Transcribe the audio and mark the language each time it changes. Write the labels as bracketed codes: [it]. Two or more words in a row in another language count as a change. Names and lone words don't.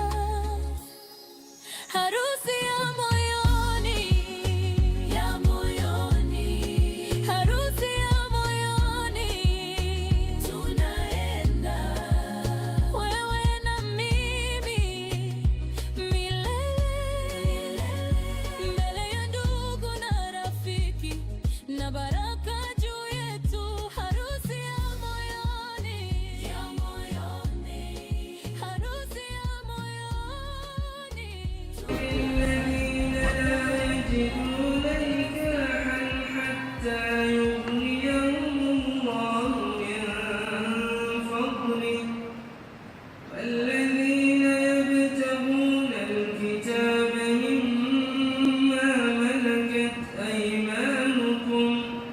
[sw] Harusi ya moyoni, ya moyoni, harusi ya moyoni, tunaenda wewe na mimi milele, mbele ya ndugu na rafiki na baraka juu yetu. Harusi ya moyoni, ya moyoni, harusi ya moyoni. [ar] الذين لا يجدون نكاحا حتى يغنيهم الله من فضله والذين يبتغون الكتاب مما ملكت أيمانكم